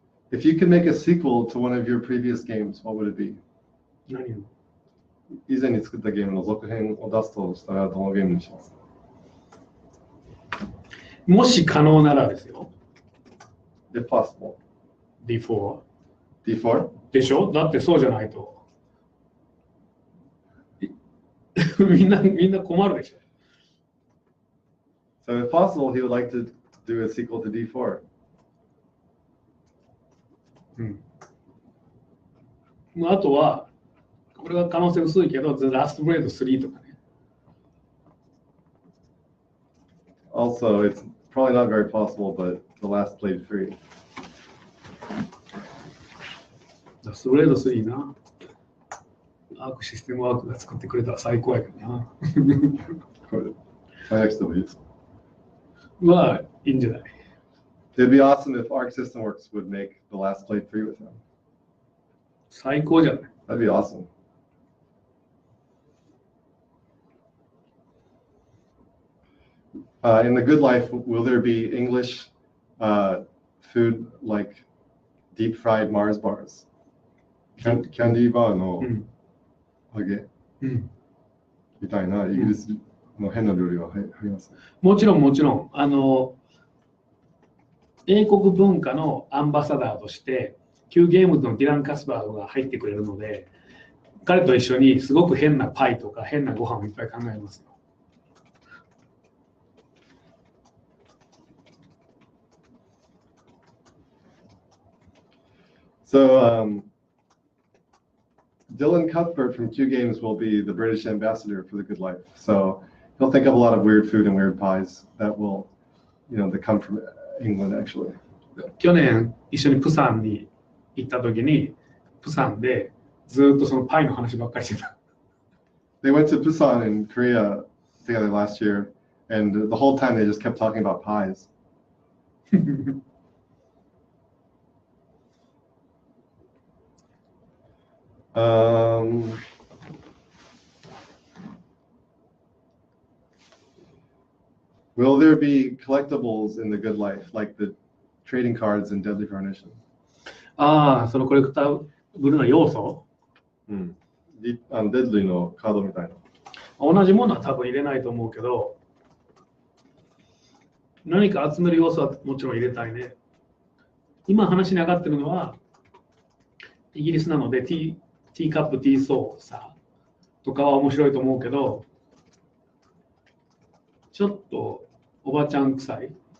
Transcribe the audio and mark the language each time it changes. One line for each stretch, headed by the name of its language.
English: If you could make a sequel to one of your previous games, what would it be?
Japanese: 何を以前に作ったゲームの続編を出すとしたらどのゲームにしますか？もし可能ならですよ。
English: If possible. D4? D4?
Japanese: でしょ？だってそうじゃないと。みんな困るでしょ。
English: So if possible, he would like to do a sequel to D4.
Japanese: うん。あとは、これは可能性薄いけど、The Last Blade 3とかね。
English: Also, it's probably not very possible, but The Last Blade 3.
Japanese: Last Blade 3な。アークシステムワークが作ってくれたら最高やけどな。これ、早くしてもいいですか？はいいんじゃない？
English: It'd be awesome if Arc System Works would make The Last Blade 3 with him.
Japanese: 最高じゃない？
English: That'd be awesome. In the good life, will there be English food like deep fried Mars bars?
Japanese: Candy bar の揚げみたいなイギリスの変な料理は入ります？もちろんもちろん。英国文化のアンバサダーとして、Qゲームズのディラン・カスバードが入ってくれるので、彼と一緒にすごく変なパイとか変なご飯をいっぱい考えますよ。
English: So, Dylan Cuthbert from Q Games will be the British ambassador for the good life. So he'll think of a lot of weird food and weird pies that will, that come from England actually.
Japanese: 去年一緒にプサンに行った時に、プサンでずっとそのパイの話ばっかりしてた。
English: They went to Busan in Korea together last year, and the whole time they just kept talking about pies. Will there be collectibles in the good life, like the trading cards in Deadly Premonition?
Japanese: ああ、そのコレクターブルーの要素、うん。デッドリーのカードみたいな。同じものは多分入れないと思うけど、何か集める要素はもちろん入れたいね。今話に上がってるのは、イギリスなのでティーカップ、ティーソーサーとかは面白いと思うけど、ちょっとおばちゃん臭い。